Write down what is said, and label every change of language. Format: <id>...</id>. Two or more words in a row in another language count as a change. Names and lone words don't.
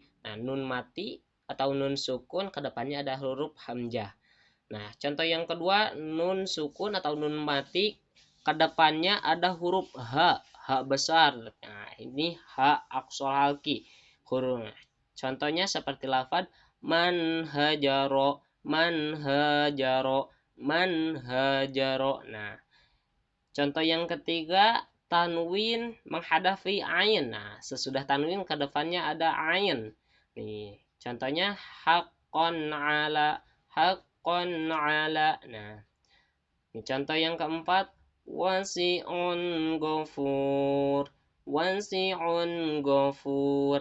<id>Nah, nun mati atau nun sukun, kedepannya ada huruf hamzah. Nah, contoh yang kedua, nun sukun atau nun mati, kedepannya ada huruf h, h besar. Nah, ini h</id> <ar>أقصى الحلق.</ar> <id>Huruf. Contohnya seperti lafaz</id> <ar>من حجر، من حجر، من حجر.</ar> <id>Nah, contoh yang ketiga, tanwin menghadapi ain. Nah, sesudah tanwin ke depannya ada ain. Nih, contohnya</id> <ar>حقا على، حقا على.</ar> <id>Nah, ini contoh yang keempat,</id> <ar>واسع غفور، واسع غفور.</ar>